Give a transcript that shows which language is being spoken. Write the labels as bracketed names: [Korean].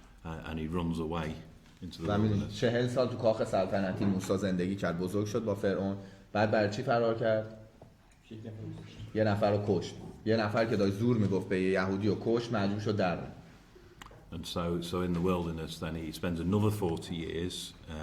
[English] and he runs away into the [Persian] و میدونید [English] wilderness. [Persian] 40 سال تو کاخ سلطنتی موسی زندگی کرد، بزرگ شد با فرعون. بعد برای چی فرار کرد؟ یه نفر رو کشت. یه نفر که داشت زور میگفت به یه یهودی رو کشت، مجبور شد در بره. [English] And so in the wilderness, then he spends another 40 years.